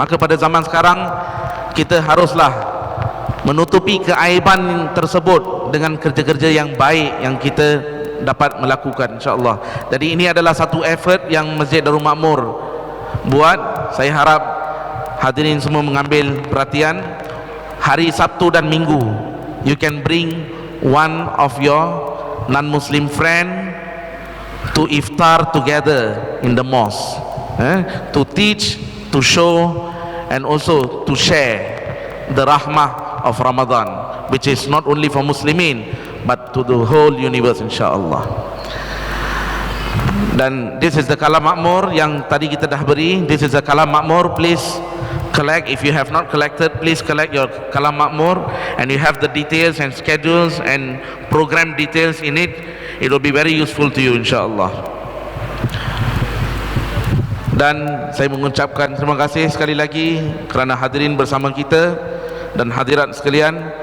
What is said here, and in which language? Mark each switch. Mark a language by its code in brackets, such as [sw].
[ms] Maka pada zaman sekarang kita haruslah menutupi keaiban tersebut dengan kerja-kerja yang baik yang kita dapat melakukan insya-Allah. Jadi ini adalah satu effort yang Masjid Darul Makmur buat. Saya harap hadirin semua mengambil perhatian. Hari Sabtu dan Minggu [en] you can bring one of your non-Muslim friend to iftar together in the mosque, to teach, to show, and also to share the rahmah of Ramadan, which is not only for Muslimin but to the whole universe insyaAllah. Dan this is the kalam makmur [ms] yang tadi kita dah beri. [en] This is the kalam makmur. Please collect. If you have not collected, please collect your kalam makmur, and you have the details and schedules and program details in it. It will be very useful to you insyaAllah. [ms] Dan saya mengucapkan terima kasih sekali lagi kerana hadirin bersama kita dan hadirat sekalian.